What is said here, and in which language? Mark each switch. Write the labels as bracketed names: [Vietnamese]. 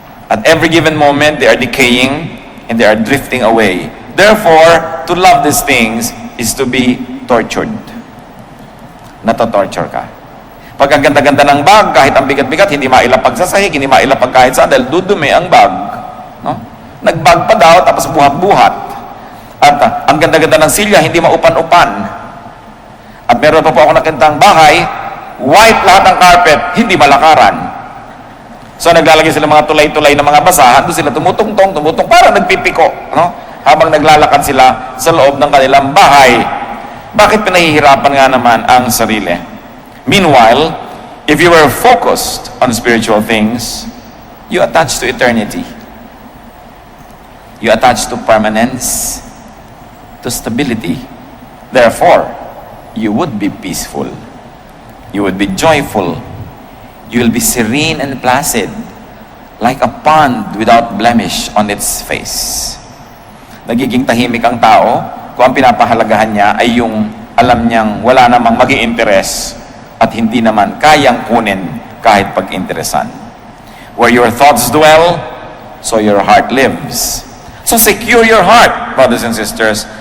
[English] At every given moment, they are decaying and they are drifting away. Therefore, to love these things is to be tortured. [Filipino] Natotorture ka. Pag ang ganda-ganda ng bag, kahit ang bigat-bigat, hindi mailapag sa sahig, hindi mailapag kahit saan, dahil dudumi ang bag. No? Nagbag pa daw, tapos buhat-buhat. At ang ganda-ganda ng silya, hindi maupan-upan. At meron pa po ako nakintang bahay, white lahat ng carpet, hindi malakaran. So naglalagay sila mga tulay-tulay na mga basahan, doon sila tumutungtong, para nagpipiko, no? Habang naglalakad sila sa loob ng kanilang bahay. Bakit pinahihirapan nga naman ang sarili? [English] Meanwhile, if you were focused on spiritual things, you attach to eternity. You attach to permanence, to stability. Therefore, you would be peaceful. You would be joyful. You will be serene and placid, like a pond without blemish on its face. [Filipino] Nagiging tahimik ang tao kung ang pinapahalagahan niya ay yung alam niyang wala namang maging interes at hindi naman kayang kunin kahit pag-interesan. [English] Where your thoughts dwell, so your heart lives. So secure your heart, brothers and sisters.